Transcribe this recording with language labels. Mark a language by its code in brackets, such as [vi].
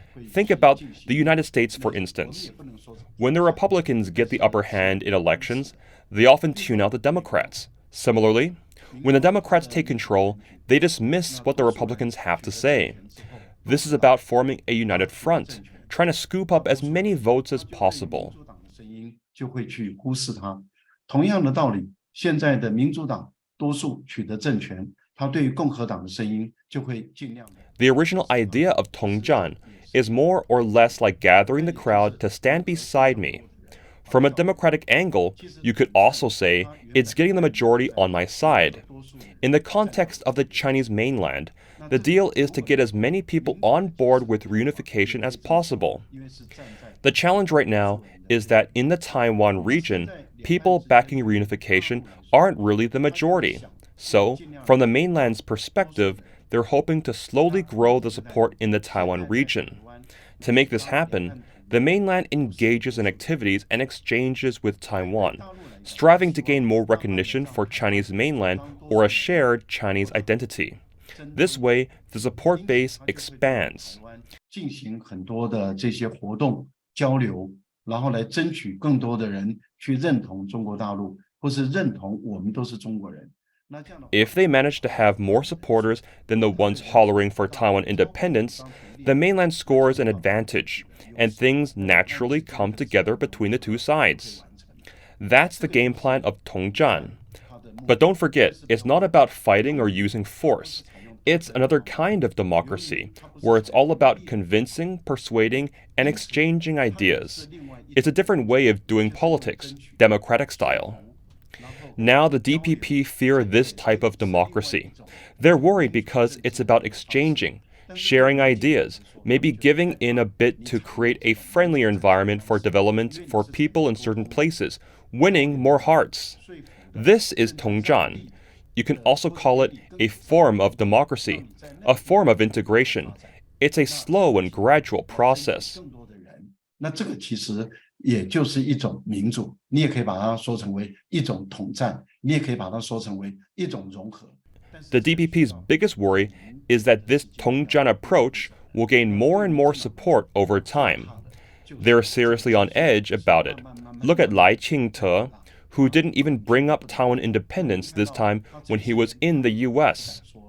[en] Think about the United States, for instance. When the Republicans get the upper hand in elections, they often tune out the Democrats. Similarly, when the Democrats take control, they dismiss what the Republicans have to say. This is about forming a united front, trying to scoop up as many votes as possible. [zh] 声音就会去忽视它。同样的道理，现在的民主党多数取得政权，他对于共和党的声音就会尽量的。 [en] The original idea of Tongjian is more or less like gathering the crowd to stand beside me. From a democratic angle, you could also say it's getting the majority on my side. In the context of the Chinese mainland, the deal is to get as many people on board with reunification as possible. The challenge right now is that in the Taiwan region, people backing reunification aren't really the majority. So, from the mainland's perspective, they're hoping to slowly grow the support in the Taiwan region. To make this happen, the mainland engages in activities and exchanges with Taiwan, striving to gain more recognition for Chinese mainland or a shared Chinese identity. This way, the support base expands. [zh] 进行很多的这些活动交流，然后来争取更多的人去认同中国大陆，或是认同我们都是中国人。 [en] If they manage to have more supporters than the ones hollering for Taiwan independence, the mainland scores an advantage, and things naturally come together between the two sides. That's the game plan of Tongzhan. But don't forget, it's not about fighting or using force. It's another kind of democracy, where it's all about convincing, persuading, and exchanging ideas. It's a different way of doing politics, democratic style. Now the DPP fear this type of democracy. They're worried because it's about exchanging, sharing ideas, maybe giving in a bit to create a friendlier environment for development for people in certain places, winning more hearts. This is Tongzhan. You can also call it a form of democracy, a form of integration. It's a slow and gradual process. [zh] 那这个其实也就是一种民主，你也可以把它说成为一种统战，你也可以把它说成为一种融合。 [en] The DPP's biggest worry is that this Tongzhan approach will gain more and more support over time. They're seriously on edge about it. Look at Lai Yueh-tchienn, who didn't even bring up Taiwan independence this time when he was in the US.